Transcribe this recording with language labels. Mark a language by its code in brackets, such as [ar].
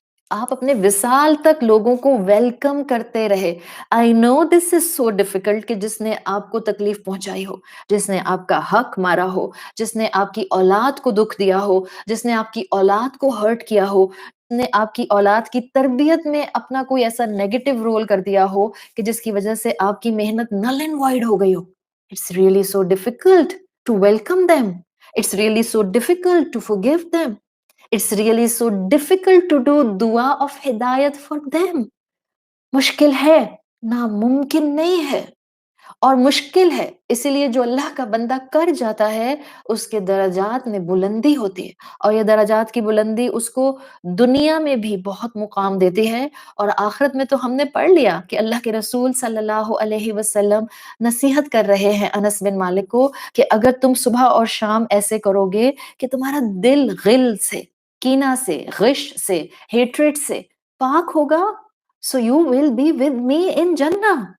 [ur] آپ اپنے وصال تک لوگوں کو ویلکم کرتے رہے۔ [en] I know this is so difficult [ur] کہ جس نے آپ کو تکلیف پہنچائی ہو، جس نے آپ کا حق مارا ہو، جس نے آپ کی اولاد کو دکھ دیا ہو، جس نے آپ کی اولاد کو ہرٹ کیا ہو، جس نے آپ کی اولاد کی تربیت میں اپنا کوئی ایسا نیگیٹو رول کر دیا ہو کہ جس کی وجہ سے آپ کی محنت نل اینڈ وائڈ ہو گئی ہو۔ [en] It's really so difficult to welcome them. It's really so difficult to forgive them. It's really so difficult to do dua of hidayat for them. [ur] مشکل ہے، ناممکن نہیں ہے، اور مشکل ہے، اسی لیے جو اللہ کا بندہ کر جاتا ہے اس کے درجات میں بلندی ہوتی ہے، اور یہ درجات کی بلندی اس کو دنیا میں بھی بہت مقام دیتی ہے، اور آخرت میں تو ہم نے پڑھ لیا کہ اللہ کے رسول صلی اللہ علیہ وسلم نصیحت کر رہے ہیں انس بن مالک کو کہ اگر تم صبح اور شام ایسے کرو گے کہ تمہارا دل غل سے، کینہ سے، غش سے، ہیٹریٹ سے پاک ہوگا، [en] so you will be with me in [ur] جنہ۔